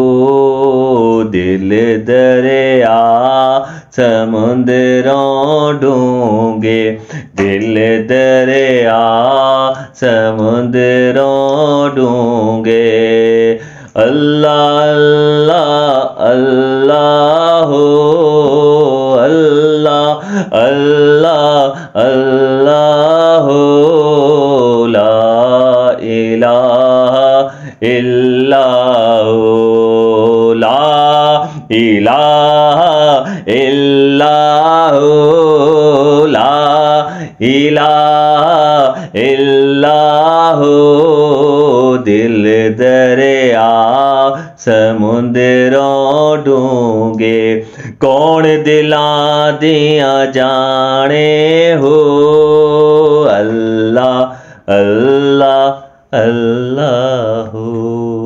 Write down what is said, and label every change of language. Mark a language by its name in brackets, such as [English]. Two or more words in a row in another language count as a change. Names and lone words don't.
[Punjabi] دل دریا سمندروں ڈونگھے، دل دریا سمندروں ڈونگھے. اللہ اللہ اللہ ہو، اللہ اللہ اللہ ہو, अल्लाह अल्लाह अल्लाह हो, [Arabic] لا إله إلا الله، لا إله إلا الله، لا إله إلا الله. [Punjabi] دل دریا سمندروں ڈونگھے، کون دلاں دیاں جانے ہو. اللہ اللہ اللہ ہو.